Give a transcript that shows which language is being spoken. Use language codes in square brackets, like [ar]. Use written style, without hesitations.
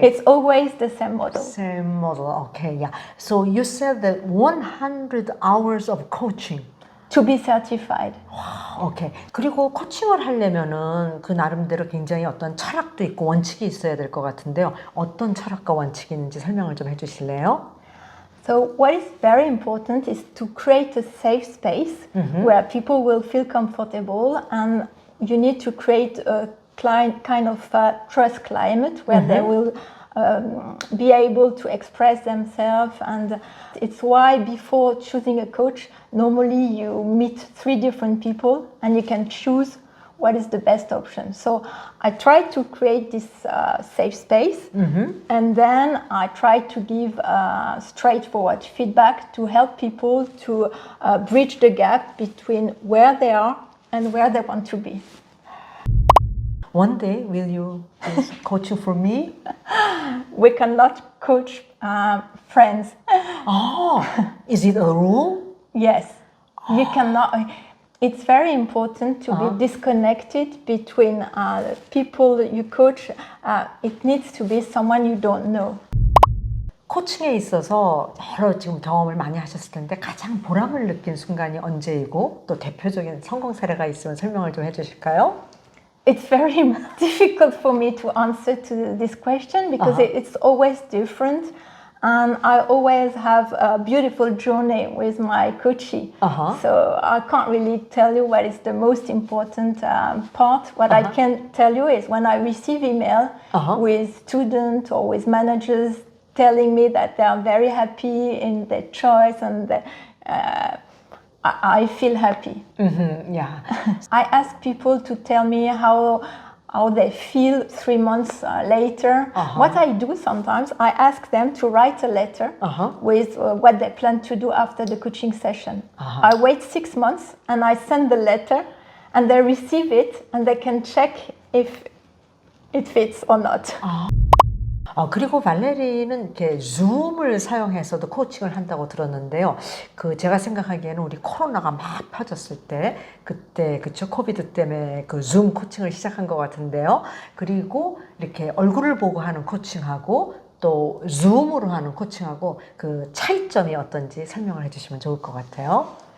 [en] It's always the same model. Same model. Okay, yeah. So you said that 100 hours of coaching. To be certified. 오케이. [ko] 그리고 코칭을 하려면은 그 나름대로 굉장히 어떤 철학도 있고 원칙이 있어야 될 것 같은데요. 어떤 철학과 원칙이 있는지 설명을 좀 해주실래요? [en] So what is very important is to create a safe space where people will feel comfortable, and you need to create a kind of trust climate where they will be able to express themselves. And it's why before choosing a coach, normally you meet 3 different people and you can choose what is the best option. So I try to create this safe space, and then I try to give straightforward feedback to help people to bridge the gap between where they are and where they want to be. One day, will you do coaching for me? We cannot coach friends. Oh, is it a rule? Yes, you cannot. It's very important to be disconnected between people you coach. It needs to be someone you don't know. [ko] 코칭에 있어서 여러 지금 경험을 많이 하셨을 텐데 가장 보람을 느낀 순간이 언제이고 또 대표적인 성공 사례가 있으면 설명을 좀 해주실까요? [en] It's very difficult for me to answer to this question because it's always different. And I always have a beautiful journey with my coachee. So I can't really tell you what is the most important part. What I can tell you is when I receive email with students or with managers telling me that they are very happy in their choice, and I feel happy. Yeah. I ask people to tell me how they feel 3 months later. What I do sometimes, I ask them to write a letter with what they plan to do after the coaching session. I wait 6 months and I send the letter, and they receive it and they can check if it fits or not. [ko] 그리고 발레리는 이렇게 줌을 사용해서도 코칭을 한다고 들었는데요. 그 제가 생각하기에는 우리 코로나가 막 퍼졌을 때 그때 그쵸 코비드 때문에 그 줌 코칭을 시작한 것 같은데요. 그리고 이렇게 얼굴을 보고 하는 코칭하고 또 줌으로 하는 코칭하고 그 차이점이 어떤지 설명을 해주시면 좋을 것 같아요.